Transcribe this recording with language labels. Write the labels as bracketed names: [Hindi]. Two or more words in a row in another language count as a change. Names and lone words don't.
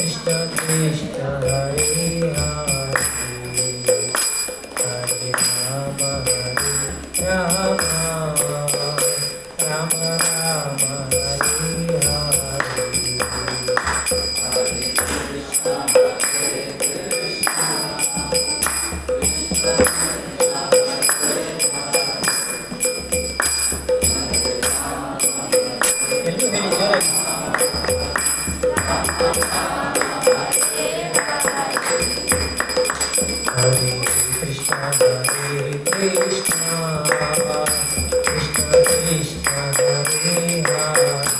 [Sanskrit] कृष्ण हरे हरे हरे राम राम राम हरे हरे [Kannada] ಎಲ್ಲರೂ ಹೇಳಿ ಜೋರಾಗಿ. [Sanskrit] हरे कृष्ण हरे कृष्ण कृष्ण कृष्ण हरे हरे